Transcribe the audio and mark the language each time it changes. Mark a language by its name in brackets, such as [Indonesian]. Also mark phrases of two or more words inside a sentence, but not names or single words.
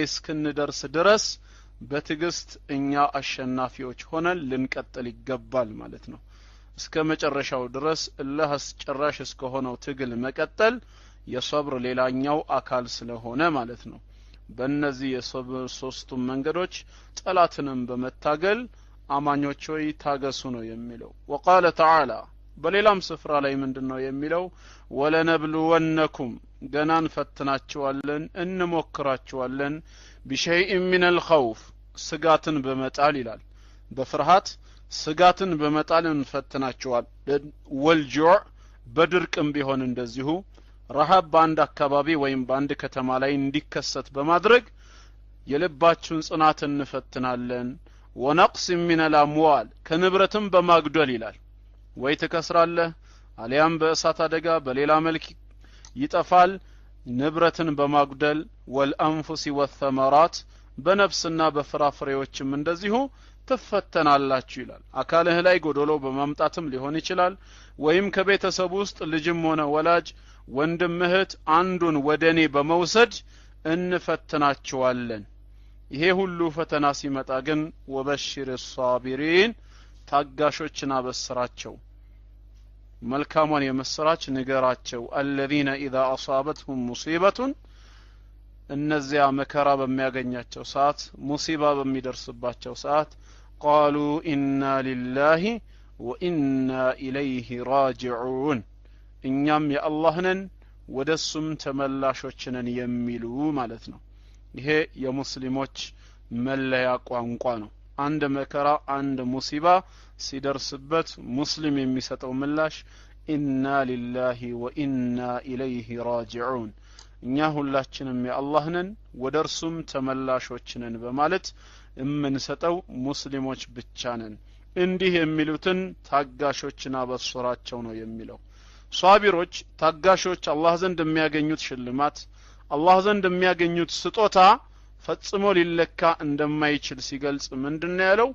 [Amharic] እስክንደርስ ድረስ በትግስት እኛ አሸናፊዎች ሆነን ልንቀጥል ይገባል ማለት ነው። እስከ መጨረሻው ድረስ አላህ አስጨራሽ እስከሆነው ትግል መቀጠል የሰብር ሌላኛው አካል ስለሆነ ማለት ነው። በእነዚህ የሰብር ሶስቱም መንገዶች ጠላትንም በመታገል አማኞች ሆይ ታገሱ ነው የሚለው። [Arabic] وقال تعالى [Amharic] በሌላም ስፍራ ላይ ምንድነው የሚለው? ወለነብሉወነኩም ገናን ፈትናችኋለን እንሞክራችኋለን [Arabic] بشيء من الخوف [Amharic] ስጋትን በመጣል ይላል። በፍርሃት ስጋትን በመጣል እንፈትናችኋለን። ወልጁዕ በድርቅም ቢሆን እንደዚሁ ረሃብ በአንድ አካባቢ ወይም በአንድ ከተማ ላይ እንዲከሰት በማድረግ የልባችሁን ጽናት እንፈትናለን። [Arabic] ونقص من الأموال [Amharic] ከንብረትም በማግደል ይላል። ወይ ተከስራለህ አሊያም በእሳት አደጋ በሌላ መልክ ይጠፋል። ንብረትን በማግደል [Arabic] والأنفس والثمرات [Amharic] በነፍስና በፍራፍሬዎችም እንደዚሁ ትፈተናላችሁ ይላል። አካልህ ላይ ጎዶሎ በማምጣትም ሊሆን ይችላል። ወይም ከቤተሰብ ውስጥ ልጅም ሆነ ወላጅ ወንድም እህት አንዱን ወደኔ በመውሰድ እንፈትናችኋለን። ይሄ ሁሉ ፈተና ሲመጣ ግን [Arabic] وبشر الصابرين [Amharic] ታጋሾችን አበስራቸው፣ መልካሙን የመስራች ንገራቸው። [Arabic] الذين اذا اصابتهم مصيبه [Amharic] እነዚያ መከራ በሚያገኛቸው ሰዓት ሙሲባ በሚደርስባቸው ሰዓት [Arabic] قالوا إنا لله وإنا إليه راجعون [Amharic] እኛም የአላህ ነን ወደሱም ተመላሾች ነን የሚሉ ማለት ነው። ይሄ የሙስሊሞች መለያ ቋንቋ ነው። አንድ መከራ አንድ ሙሲባ ሲደርስበት ሙስሊም የሚሰጠው ምላሽ [Arabic] إنا لله وإنا إليه راجعون [Amharic] እኛ ሁላችንም የአላህ ነን ወደርሱም ተመላሾች ነን በማለት የምንሰጠው ሙስሊሞች ብቻ ነን። እንዲህ የሚሉትን ታጋሾችና በስራቸው ነው የሚለው። ሷቢሮች ታጋሾች አላህ ዘንድ የሚያገኙት ሽልማት አላህ ዘንድ የሚያገኙት ስጦታ ፈጽሞ ሊለካ እንደማይችል ሲገልጽ ምንድነው ያለው?